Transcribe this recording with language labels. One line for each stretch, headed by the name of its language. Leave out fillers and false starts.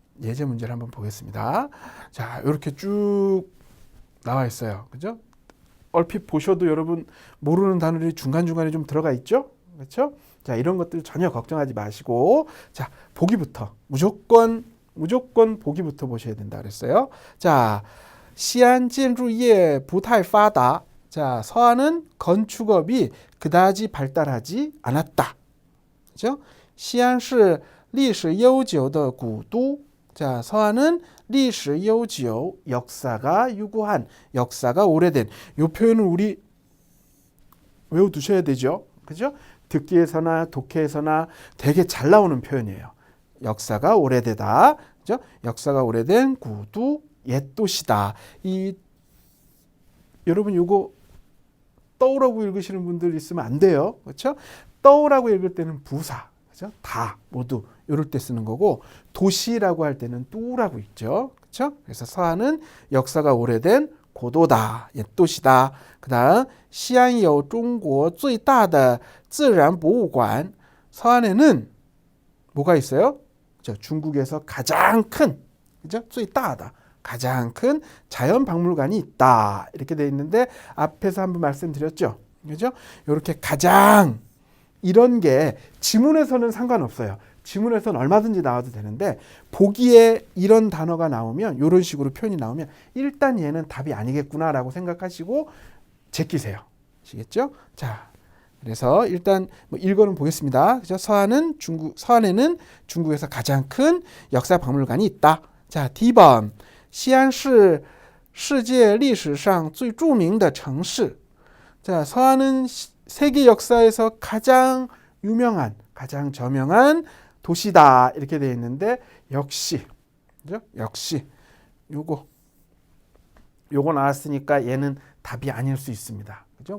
Korean: 예제 문제를 한번 보겠습니다. 자, 이렇게 쭉 나와 있어요. 그죠? 얼핏 보셔도 여러분 모르는 단어들이 중간중간에 좀 들어가 있죠? 그렇죠? 자, 이런 것들 전혀 걱정하지 마시고, 자, 보기부터 무조건 보기부터 보셔야 된다 그랬어요.
Chinese: 자, 시안建筑业不太发达.
Korean: 자, 서안은 건축업이 그다지 발달하지 않았다. 그죠?
Chinese: 시안시 历史悠久的古都.
Korean: 자, 서안은
Chinese: 历史悠久,
Korean: 역사가 유구한, 역사가 오래된. 이 표현은 우리 외워두셔야 되죠. 그죠? 듣기에서나 독해에서나 되게 잘 나오는 표현이에요. 역사가 오래되다. 그죠? 역사가 오래된 구두 옛 도시다. 여러분 요거 떠오라고 읽으시는 분들 있으면 안 돼요. 그렇죠? 떠오라고 읽을 때는 부사. 그죠? 다 모두 이럴 때 쓰는 거고 도시라고 할 때는 뚜라고 있죠. 그렇죠? 그래서 서안은 역사가 오래된 고도다. 옛 도시다. 그다음 시안요 중국
Chinese: 最大的自然博物馆.
Korean: 서안에는 뭐가 있어요? 중국에서 가장 큰, 그죠?
Chinese: 最大的
Korean: 가장 큰 자연 박물관이 있다. 이렇게 돼 있는데 앞에서 한번 말씀드렸죠. 그죠? 이렇게 가장 이런 게 지문에서는 상관없어요. 지문에서는 얼마든지 나와도 되는데 보기에 이런 단어가 나오면 이런 식으로 표현이 나오면 일단 얘는 답이 아니겠구나라고 생각하시고 제끼세요. 아시겠죠? 자, 그래서 일단 뭐 일거는 보겠습니다. 그죠? 서안에는 중국에서 가장 큰 역사 박물관이 있다. 자, D번.
Chinese: 西安是世界历史上最著名的城市.
Korean: 자, 서안은 세계 역사에서 가장 유명한, 가장 저명한 도시다. 이렇게 되어 있는데 역시, 그죠? 역시 요거 나왔으니까 얘는 답이 아닐 수 있습니다. 그죠?